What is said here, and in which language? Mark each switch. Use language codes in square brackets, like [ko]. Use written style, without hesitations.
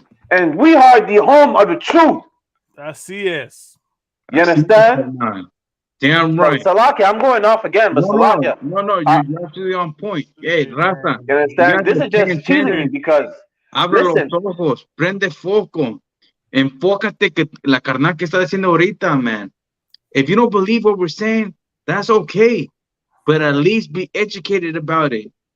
[en] And we are the home of the truth. [es] Así es. [en] You understand? Damn right. Salakia, I'm going off again, but Salakia. No, you're actually on point. Hey, Raza. You understand? This is just cheating me because. [es] Abre los ojos, prende foco. Enfócate que la carnal que está diciendo ahorita, man. [en] If you don't believe what we're saying, that's okay. But at least be educated about it.